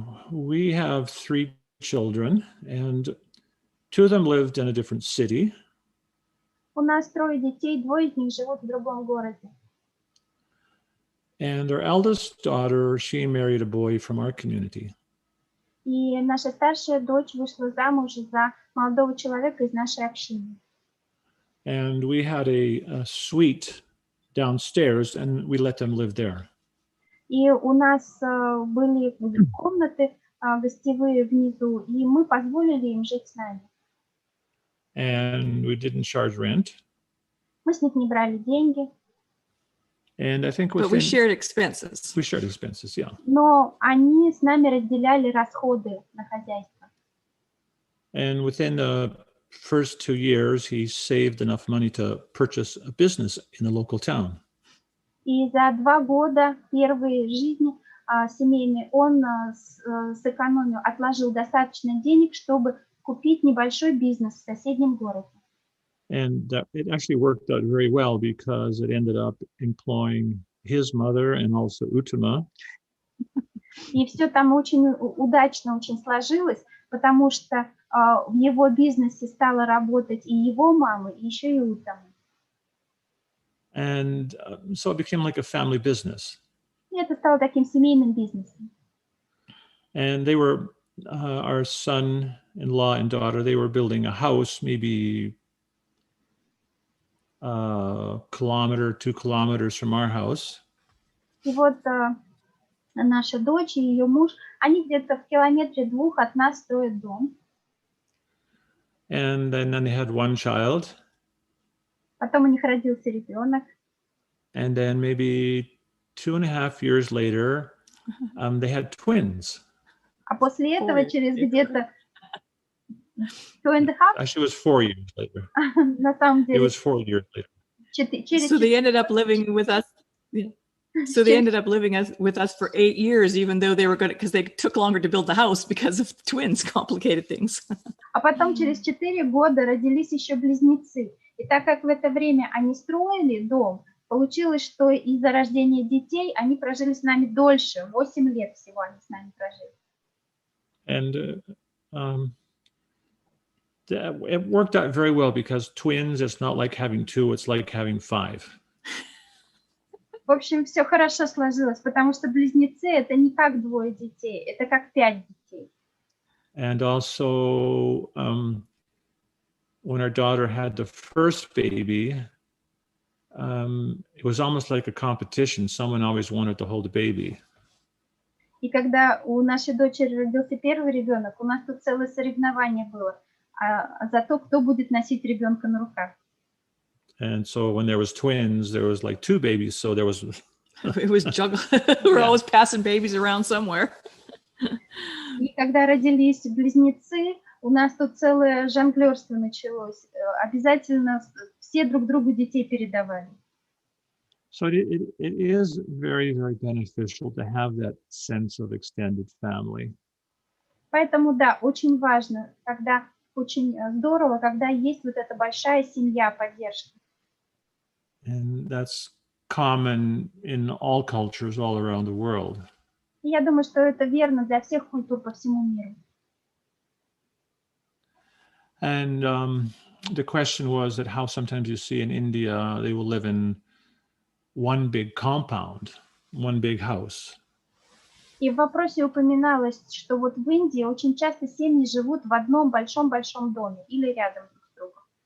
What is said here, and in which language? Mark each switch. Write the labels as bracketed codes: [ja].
[en] We have 3 children, and 2 of them lived in a different city. [ru] У нас 3 детей, 2 из них живут в другом городе. [en] And our eldest daughter, she married a boy from our community. [ru] И наша старшая дочь вышла замуж за молодого человека из нашей общины. [en] And we had a suite downstairs, and we let them live there. [ru] И у нас были комнаты гостевые внизу, и мы позволили им жить с нами. [en] And we didn't charge rent. [ru] Мы с них не брали деньги. [en] And I think But we shared expenses. we shared expenses, yeah. [ru] Но они с нами разделяли расходы на хозяйство. [en] And within the first 2 years, he saved enough money to purchase a business in the local town. [ru] И за 2 года первой жизни семейной он сэкономил, отложил достаточно денег, чтобы купить небольшой бизнес в соседнем городе. [en] And it actually worked out very well because it ended up employing his mother and also Uttama. [ru] И все там очень удачно очень сложилось, потому что в его бизнесе стала работать и его мама, и еще и Уттама. [en] And so it became like a family business. [ru] И это стало таким семейным бизнесом. [en] And they were, our son-in-law and daughter, they were building a house maybe a kilometer, 2 kilometers from our house. [ru] И вот наша дочь и ее муж, они где-то в километре 2 от нас строят дом. [en] And then they had 1 child. [ru] Потом у них родился ребенок. [en] And then maybe 2.5 years later, they had twins. [ru] А после этого через где-то 2.5, [en] Actually, it was 4 years later. [ru] на самом [en] It [ru] деле, [en] was 4 years later. [ru] через [en] So they ended up living with us. Yeah. So they ended up living with us for 8 years, even though they were going to, because they took longer to build the house because of twins complicated things. [ru] А потом через 4 года родились еще близнецы. И так как в это время они строили дом, получилось, что из-за рождения детей они прожили с нами дольше, 8 лет всего они с нами прожили. [en] And it worked out very well because twins, it's not like having 2, it's like having 5. [ru] В общем, все хорошо сложилось, потому что близнецы — это не как 2 детей, это как 5 детей. [en] And also, when our daughter had the first baby, it was almost like a competition. Someone always wanted to hold a baby. [ru] И когда у нашей дочери родился первый ребенок, у нас тут целое соревнование было за то, кто будет носить ребенка на руках. [en] And so when there was twins, there was like 2 babies. So there was... It was juggle. We're always passing babies around somewhere. [ru] И когда родились близнецы, у нас тут целое жонглерство началось. Обязательно все друг другу детей передавали. [en] So it is very, very beneficial to have that sense of extended family. [ru] Поэтому, да, очень важно, когда очень здорово, когда есть вот эта большая семья поддержки. [en] And that's common in all cultures all around the world. [ru] И я думаю, что это верно для всех культур по всему миру. [en] And the question was that how sometimes you see in India, they will live in one big compound, one big house. [ru] И в вопросе упоминалось, что вот в Индии очень часто семьи живут в одном большом-большом доме или рядом друг с другом.